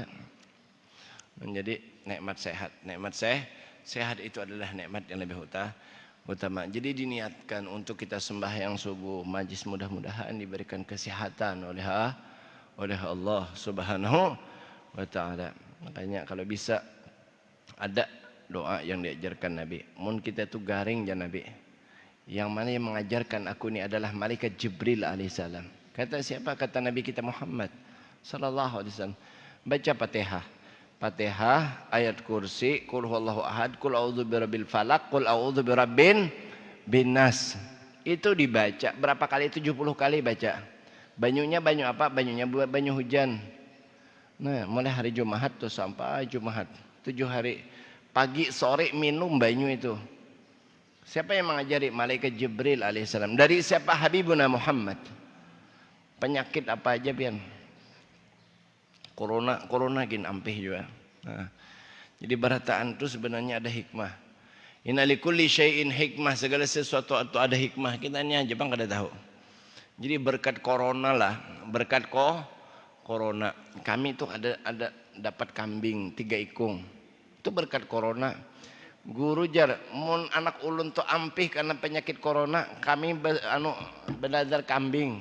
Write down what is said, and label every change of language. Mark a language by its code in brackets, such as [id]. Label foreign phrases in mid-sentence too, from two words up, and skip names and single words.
[id] Menjadi nikmat sehat itu adalah nikmat yang lebih utama. Jadi diniatkan untuk kita sembahyang subuh majlis mudah-mudahan diberikan kesehatan oleh Allah [ar] سبحانه وتعالى. [id] Makanya kalau bisa ada doa yang diajarkan Nabi. [bjn] Mun kita tu garing ya Nabi. [id] Yang mana yang mengajarkan aku ini adalah malaikat Jibril alaihissalam. Kata siapa? Kata Nabi kita Muhammad [ar] صلى الله عليه وسلم. [id] Baca Fatihah, ayat kursi, [ar] قل هو الله أحد، قل أعوذ برب الفلق، قل أعوذ برب الناس. [id] Itu dibaca berapa kali? 70 kali baca. [bjn] Banyunya banyu apa? Banyunya banyu hujan. [id] Nah, mulai hari Jumat tuh sampai Jumat 7 hari. Pagi sore minum banyu itu. Siapa yang mengajari? Malaikat Jibril alaihissalam. Dari siapa? Habibuna Muhammad. Penyakit apa aja pian? [bjn] Corona gin ampih juga. [id] Nah, jadi barataan itu sebenarnya ada hikmah. [ar] إن لكل شيء حكمة, [id] segala sesuatu itu ada hikmah. Kita ini aja bang kada tahu. Jadi berkat corona lah, berkat corona. Kami itu ada dapat kambing 3 ikung. Itu berkat corona. [bjn] Guru jar mun anak ulun tu ampih karena penyakit corona, kami belajar kambing.